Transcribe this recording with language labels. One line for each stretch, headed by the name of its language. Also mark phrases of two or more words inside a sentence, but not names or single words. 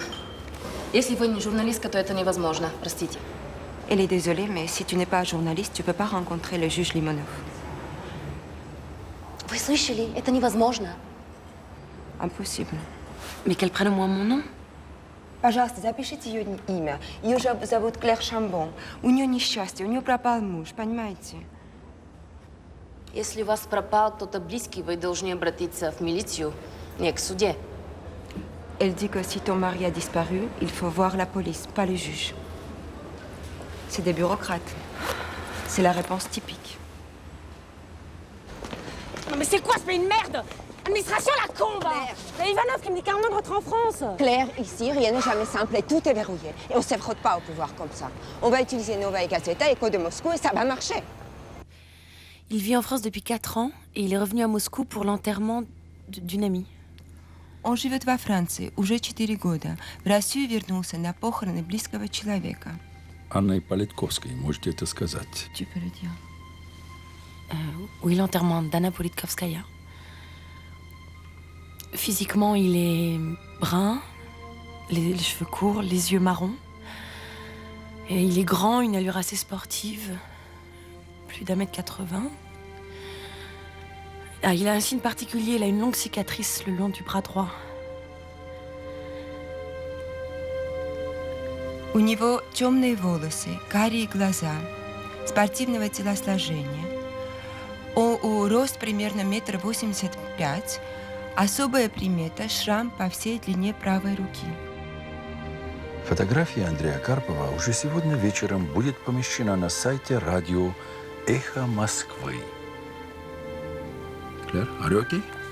Russian: Если вы не журналистка, то это невозможно. Простите.
French: Elle est désolée, mais si tu n'es pas journaliste, tu peux pas rencontrer le juge Limonov.
Russian: Вы слышали? Это невозможно.
French: Impossible. Mais qu'elle prenne au moins mon nom.
Russian: Пожалуйста, запишите ее имя. Ее же зовут Клэр Шамбон. У нее несчастье, у нее пропал муж, понимаете? Если у вас пропал кто-то близкий, вы должны обратиться в милицию, не к суде.
French: Elle dit que si ton mari a disparu, il faut voir la police, pas le juge. C'est des bureaucrates. C'est la réponse typique. Non mais c'est quoi ce pays une merde? Administration la con, va! C'est Ivanov qui me dit qu'Arnaud rentre en France. Claire, ici, rien n'est jamais simple et tout est verrouillé. Et on ne se frotte pas au pouvoir comme ça. On va utiliser Nova et Gazeta, Écho de Moscou, et ça va marcher. Il vit en France depuis 4 ans et il est revenu à Moscou pour l'enterrement d'une amie.
Russian: Он живет во Франции уже 4 года. В Россию вернулся на похороны близкого человека. Анной Политковской, можете это сказать?
French: Tu peux le dire. Oui, l'enterrement d'Anna Politkovskaya. Physiquement, il est brun, les cheveux courts, les yeux marrons. Et il est grand, une allure assez sportive, plus d'1m80. Ah, il a un signe particulier, il a une longue cicatrice le long du bras droit.
Russian: У него темные волосы, карие глаза, спортивного телосложения. У рост примерно 1,85 м. Особая примета – шрам по всей длине правой руки. Фотография Андрея Карпова уже сегодня вечером будет помещена на сайте радио «Эхо Москвы».
English: Claire, are you okay?